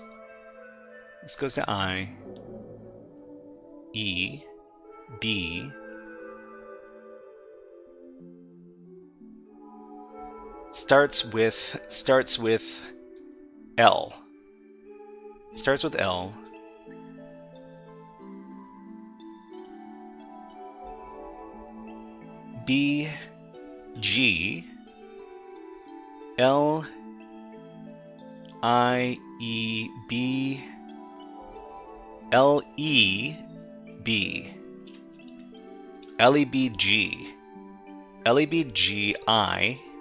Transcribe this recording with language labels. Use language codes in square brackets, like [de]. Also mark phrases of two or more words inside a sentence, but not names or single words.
[en] This goes to I, E, B, starts with L. Starts with L. B, G, L, I, E, B, L, E, B, L, E, B, G, L, E, B, G, I,